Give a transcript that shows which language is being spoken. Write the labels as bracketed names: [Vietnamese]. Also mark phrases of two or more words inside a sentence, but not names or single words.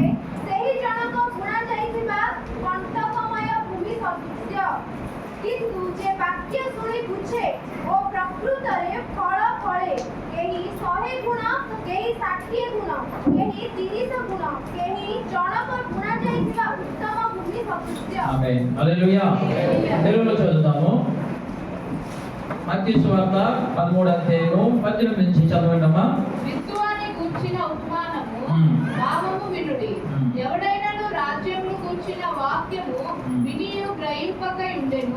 [Odia] ସେହି ଜଣକ ବୁଣା ଯାଇଥିବା କଣ୍ଟକମୟ ଭୂମି ସଦୃଶ୍ୟ। କିନ୍ତୁ ଯେ ବାକ୍ୟ ଶୁଣି ବୁଝେ ଓ ପ୍ରକୃତରେ ଫଳ ଫଳେ, କେହି 100 ଗୁଣ, କେହି 60 ଗୁଣ, କେହି 30 ଗୁଣ, କେହି ଜଣକ ବୁଣା ଯାଇଥିବା ଉତ୍ତମ ଭୂମି ସଦୃଶ୍ୟ. [Telugu] ఆమేన్. హల్లెలూయా. తెలుగులో చదువుతాము. మత్తయి సువార్త 13వ అధ్యాయము 18 నుంచి చదవండమ్మా. విత్తువాని గూర్చిన ఉపమానము భావము వినుడి. ఎవడైనాను రాజ్యమును గూర్చిన వాక్యము వినియు గ్రహింపకై ఉండెను.